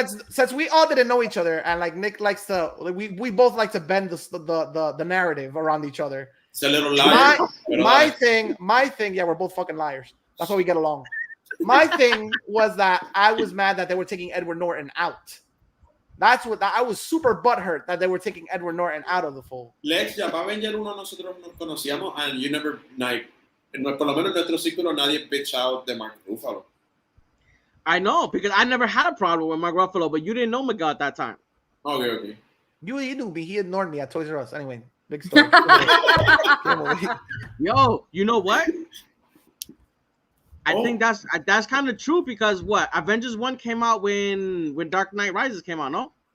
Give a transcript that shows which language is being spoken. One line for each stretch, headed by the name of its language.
English: since we all didn't know each other, and like Nick likes to, we both like to bend the narrative around each other. It's a little liar. My thing, yeah, we're both fucking liars. That's why we get along. My thing was that I was mad that they were taking Edward Norton out. That's what I was super butthurt that they were taking Edward Norton out of the fold.
Spanish: Lex, ya para Avenger 1 nosotros nos conocíamos,
English: and you never, like,
Spanish: por lo menos en nuestro círculo nadie bitch out de Mark Ruffalo.
English: I know, because I never had a problem with Mark Ruffalo, but you didn't know Miguel at that time. Okay. You knew me. He ignored me at Toys R Us. Anyway, big story. Yo, you know what? I think that's kind of true because what? Avengers 1 came out when Dark Knight Rises came out, no?